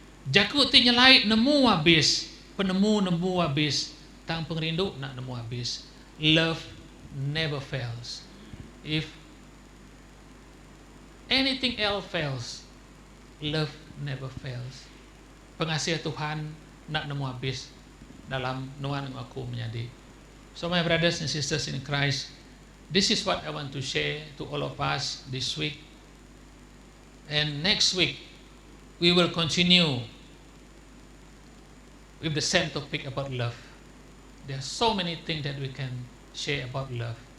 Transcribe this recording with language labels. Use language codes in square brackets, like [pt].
[iba] Jakuk ti nyelait nemu habis. Penemu nemu habis. Tang pengrindu nak nemu habis. [en] Love never fails. If anything else fails, love never fails. [iba] Pengasih Tuhan nak nemu habis dalam nuan aku menjadi. [en] So my brothers and sisters in Christ, this is what I want to share to all of us this week. And next week, we will continue with the same topic about love. There are so many things that we can share about love.